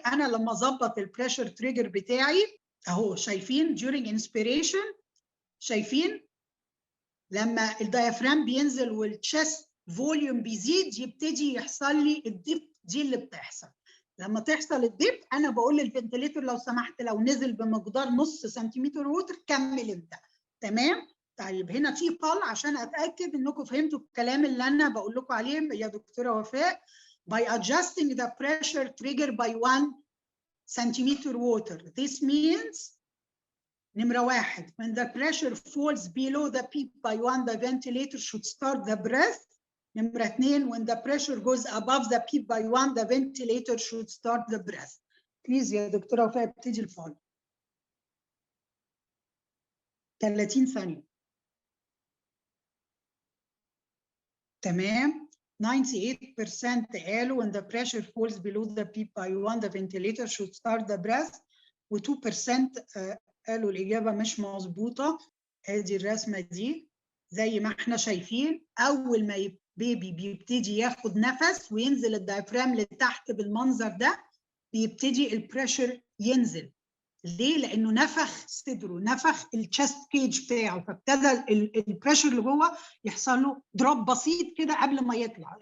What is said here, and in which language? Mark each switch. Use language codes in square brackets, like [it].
[ar] انا لما اظبط البريشر تريجر بتاعي اهو، شايفين [en] during inspiration، [ar] شايفين لما الديافرام بينزل والتشست فوليوم بيزيد يبتدي يحصل لي الديب دي اللي بتحصل. لما تحصل الديب انا بقول للفنتليتور لو سمحت لو نزل بمقدار نص سنتيمتر ووتر كمل انت. تمام؟ طيب هنا في طل عشان اتاكد انكم فهمتوا الكلام اللي انا بقول لكم عليه يا دكتوره وفاء. [en] By adjusting the pressure trigger by 1 centimeter water, this means [ar] نمرة [en] 1 when the pressure falls below the peak by 1 the ventilator should start the breath. [ar] نمرة [en] 2 when the pressure goes above the peak by 1 the ventilator should start the breath. Please [ar] يا دكتورة وفاء ابتدي الفول. 30 ثانية. تمام. [en] 98% [ar] قالوا [en] when the pressure falls below the peak by 1 the ventilator should start the breath، [ar] و2% قالوا الإجابة مش مظبوطة. ادي الرسمة دي زي ما احنا شايفين، أول ما البيبي بيبتدي ياخد نفس وينزل الدايفرام لتحت بالمنظر ده بيبتدي البريشر ينزل. ليه؟ لأنه نفخ صدره، نفخ التشست كيج بتاعه، فابتدى البريشر اللي جوه يحصل له دروب بسيط كده قبل ما يطلع.